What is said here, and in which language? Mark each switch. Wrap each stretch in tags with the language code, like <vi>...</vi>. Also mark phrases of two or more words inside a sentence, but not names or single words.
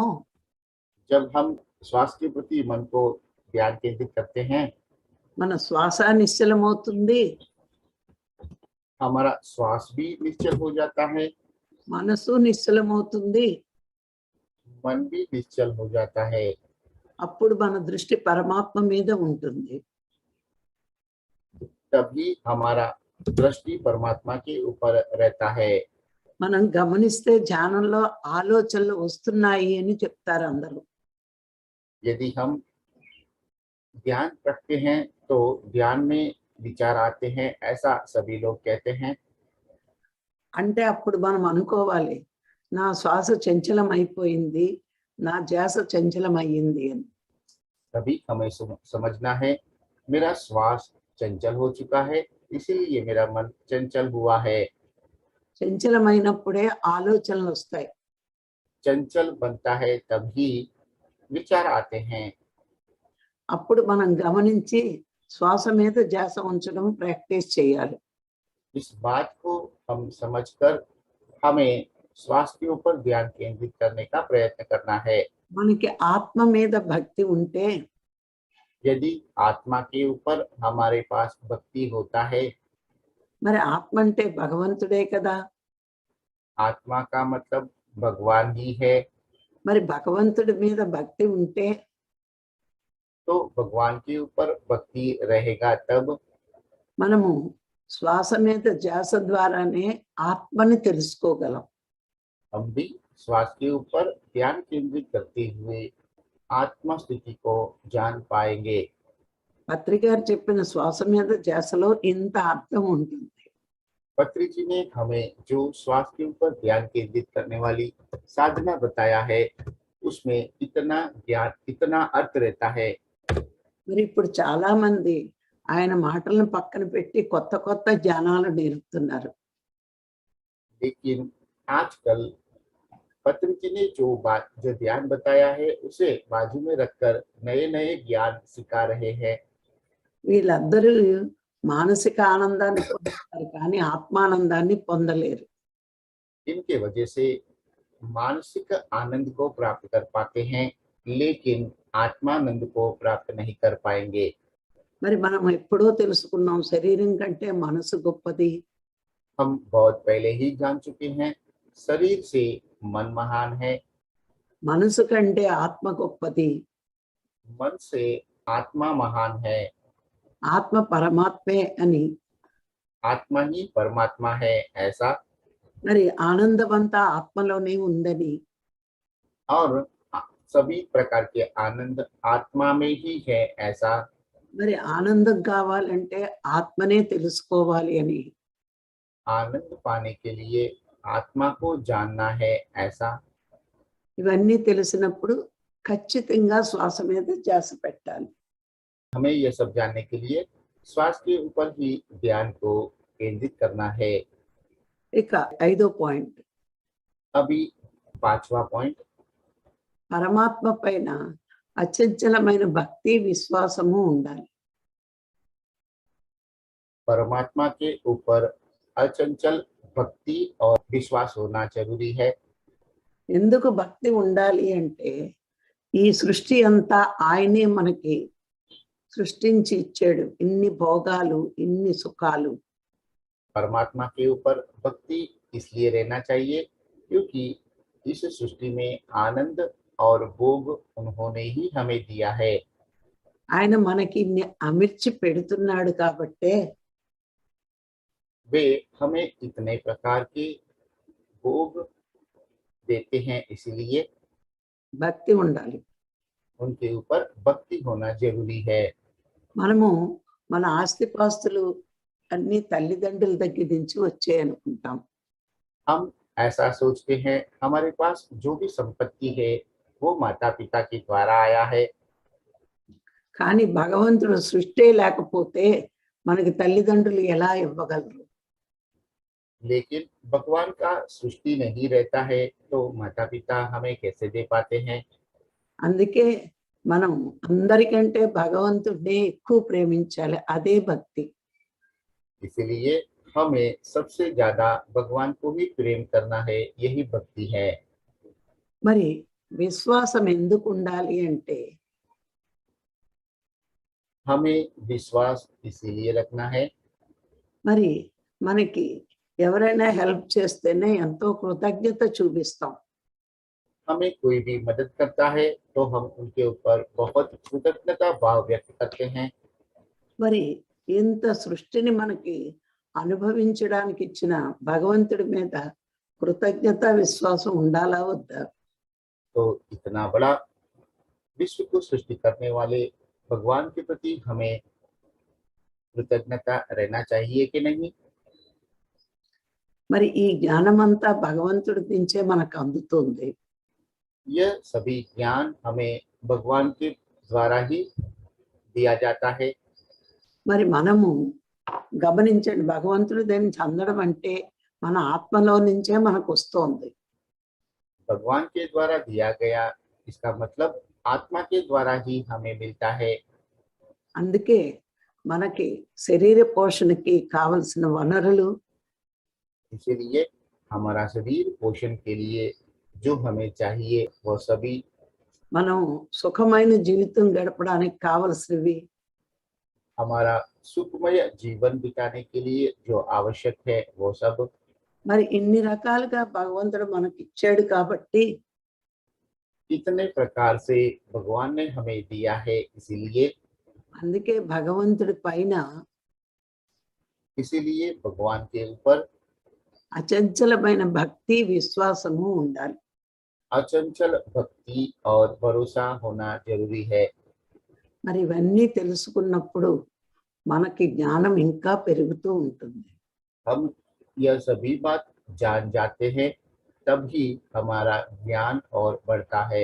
<hi>जब हम श्वास के प्रति मन को ध्यान केंद्रित करते हैं,</hi> <te>మన శ్వాస నిశ్చలమవుతుంది,</te> <hi>हमारा श्वास भी निश्चल हो जाता है,</hi> <te>మనసు నిశ్చలమవుతుంది.</te> <hi>मन भी निश्चल हो जाता है।</hi> <te>అప్పుడు మన దృష్టి పరమాత్మ మీద ఉంటుంది.</te> <hi>तभी हमारा दृष्टि परमात्मा के ऊपर रहता है।</hi> <te>మనం గమనిస్తే ధ్యానంలో ఆలోచనలు వస్తున్నాయి అని చెప్తారు అందరూ.</te> <hi>यदि हम ध्यान रखते हैं तो ध्यान में विचार आते हैं, ऐसा सभी लोग कहते हैं।</hi> <te>అంటే అప్పుడు మనం అనుకోవాలి, నా శ్వాస చంచలం అయిపోయింది, నా ధ్యాస చంచలం అయ్యింది అని.</te> <hi>तभी हमें समझना है, मेरा श्वास चंचल हो चुका है, इसीलिए मेरा मन चंचल हुआ है।</hi> <te>చంచలమైనప్పుడే ఆలోచనలు వస్తాయి.</te> <hi>चंचल बनता है तभी विचार आते हैं।</hi> <te>అప్పుడు మనం గమనించి శ్వాస మీద ధ్యాస ఉంచడం ప్రాక్టీస్ చేయాలి.</te> <hi>इस बात को हम समझकर हमें श्वास के ऊपर ध्यान केंद्रित करने का प्रयत्न करना है।</hi> <te>మనకి ఆత్మ మీద భక్తి ఉంటే</te> <hi>यदि आत्मा के ऊपर हमारे पास भक्ति होता है,</hi> <te>మరి ఆత్మ అంటే భగవంతుడే కదా,</te> <hi>आत्मा का मतलब भगवान ही है,</hi> <te>మరి భగవంతుడి మీద భక్తి ఉంటే</te> <hi>तो भगवान के ऊपर भक्ति रहेगा तब</hi> <te>మనము శ్వాస మీద ధ్యాస ద్వారానే ఆత్మని తెలుసుకోగలం.</te> <hi>हम भी श्वास के ऊपर ध्यान केंद्रित करते हुए आत्मा स्थिति को जान पाएंगे।</hi> <te>పత్రి గారు చెప్పిన శ్వాస మీద ధ్యాసలో ఇంత అర్థం ఉంటుంది.</te> <hi>पत्री जी ने हमें जो श्वास के ऊपर ध्यान केंद्रित करने वाली साधना बताया है, उसमें इतना ज्ञान, इतना अर्थ रहता है।</hi> <te>మరి ఇప్పుడు చాలా మంది ఆయన మాటలను పక్కన పెట్టి కొత్త కొత్త జ్ఞానాలు నేర్పుతున్నారు.</te> <hi>लेकिन आजकल पत्री जी ने जो ध्यान बताया है, उसे बाजू में रखकर नए नए ज्ञान सिखा रहे हैं।</hi> <te>వీళ్ళందరూ మానసిక ఆనందాన్ని పొందుతారు కానీ ఆత్మానందాన్ని పొందలేరు.</te> <hi>इनके वजह से मानसिक आनंद को प्राप्त कर पाते हैं, लेकिन आत्मानंद को प्राप्त नहीं कर पाएंगे।</hi> <te>మరి మనం ఎప్పుడో తెలుసుకున్నాం శరీరం కంటే మనసు గొప్పది.</te> <hi>हम बहुत पहले ही जान चुके हैं, शरीर से मन महान है,</hi> <te>మనసు కంటే ఆత్మ గొప్పది.</te> <hi>मन से आत्मा महान है,</hi> <te>ఆత్మ పరమాత్మే అని.</te> <hi>आत्मा ही परमात्मा है ऐसा,</hi> <te>మరి ఆనందమంతా ఆత్మలోనే ఉందని.</te> <hi>और सभी प्रकार के आनंद आत्मा में ही है ऐसा।</hi> <te>మరి ఆనందం కావాలంటే ఆత్మనే తెలుసుకోవాలి అని.</te> <hi>आनंद पाने के लिए आत्मा को जानना है ऐसा।</hi> <te>ఇవన్నీ తెలిసినప్పుడు ఖచ్చితంగా శ్వాస మీద ధ్యాస పెట్టాలి.</te> <hi>हमें यह सब जानने के लिए श्वास के ऊपर ही ध्यान को केंद्रित करना है।</hi> <te>ఇక 5వ పాయింట్,</te> <hi>अभी 5वां पॉइंट,</hi> <te>పరమాత్మ పైన అచంచలమైన భక్తి విశ్వాసము ఉండాలి.</te> <hi>परमात्मा के ऊपर अचंचल भक्ति और विश्वास होना जरूरी है।</hi> <te>ఎందుకు భక్తి ఉండాలి అంటే ఈ సృష్టి అంతా ఆయనే మనకి సృష్టించి ఇచ్చాడు. ఇన్ని భోగాలు, ఇన్ని సుఖాలు.</te> <hi>परमात्मा के ऊपर भक्ति इसलिए रहना चाहिए क्योंकि इस सृष्टि में आनंद और भोग उन्होंने ही हमें दिया है।</hi> <te>ఆయన మనకి ఇన్ని అమర్చి పెడుతున్నాడు కాబట్టే</te> <hi>वे हमें इतने प्रकार के भोग देते हैं, इसलिए</hi> <te>భక్తి ఉండాలి.</te> <hi>उनके ऊपर भक्ति होना जरूरी है।</hi> <te>మనము మన ఆస్తిపాస్తులు అన్ని తల్లిదండ్రుల దగ్గర నుంచి వచ్చాయి అనుకుంటాం.</te> <hi>हम ऐसा सोचते हैं हमारे पास जो भी संपत्ति है वो माता पिता के द्वारा आया है,</hi> <te>కానీ భగవంతుడు సృష్టి లేకపోతే మనకి తల్లిదండ్రులు ఎలా ఇవ్వగలరు?</te> <hi>लेकिन भगवान का सृष्टि नहीं रहता है तो माता पिता हमें कैसे दे पाते हैं।</hi> <te>అందుకే మనం అందరికంటే భగవంతుడిని ఎక్కువ ప్రేమించాలి. అదే భక్తి.</te> <hi>इसलिए हमें सबसे ज्यादा भगवान को ही प्रेम करना है, यही भक्ति है।</hi> <te>మరి విశ్వాసం ఎందుకు ఉండాలి అంటే</te> <hi>हमें विश्वास इसीलिए रखना है,</hi> <te>మరి మనకి ఎవరైనా హెల్ప్ చేస్తేనే ఎంతో కృతజ్ఞత చూపిస్తాం.</te> <hi>हमें कोई भी मदद करता है तो हम उनके ऊपर बहुत कृतज्ञता भाव व्यक्त करते हैं।</hi> <te>మరి ఇంత సృష్టిని మనకి అనుభవించడానికి ఇచ్చిన భగవంతుడి మీద కృతజ్ఞత విశ్వాసం ఉండాలా వద్దా?</te> <hi>तो इतना बड़ा विश्व को सृष्टि करने वाले भगवान के प्रति हमें कृतज्ञता रहना चाहिए कि नहीं?</hi> <te>మరి ఈ జ్ఞానమంతా భగవంతుడి నుంచే మనకు అందుతుంది.</te> <hi>यह सभी ज्ञान हमें भगवान के द्वारा ही दिया जाता है।</hi> <te>మరి మనము గమనించండి, భగవంతుడి దగ్గర నుంచి అందడం అంటే మన ఆత్మలో నుంచే మనకు వస్తోంది.</te> <hi>भगवान के द्वारा दिया गया, इसका मतलब आत्मा के द्वारा ही हमें मिलता है।</hi> <te>అందుకే మనకి శరీర పోషణకి కావలసిన వనరులు,</te> <hi>इसीलिए हमारा शरीर पोषण के लिए जो हमें चाहिए वह सभी,</hi> <te>మనం సుఖమైన జీవితం గడపడానికి కావలసినవి,</te> <hi>हमारा सुखमय जीवन बिताने के लिए जो आवश्यक है वो सब,</hi> <te>మరి ఇన్ని రకాలుగా భగవంతుడు మనకి ఇచ్చాడు కాబట్టి</te> <hi>इतने प्रकार से भगवान ने हमें दिया है।</hi> <te>అందుకే భగవంతుడి పైన</te> <hi>इसीलिए भगवान के ऊपर</hi> <te>అచంచలమైన భక్తి విశ్వాసము ఉండాలి.</te> <hi>अचंचल भक्ति और भरोसा होना जरूरी है।</hi> <te>మరి ఇవన్నీ తెలుసుకున్నప్పుడు మనకి జ్ఞానం ఇంకా పెరుగుతూ ఉంటుంది.</te> <hi>हम यह सभी बात जान जाते हैं तब ही हमारा ज्ञान और बढ़ता है।</hi>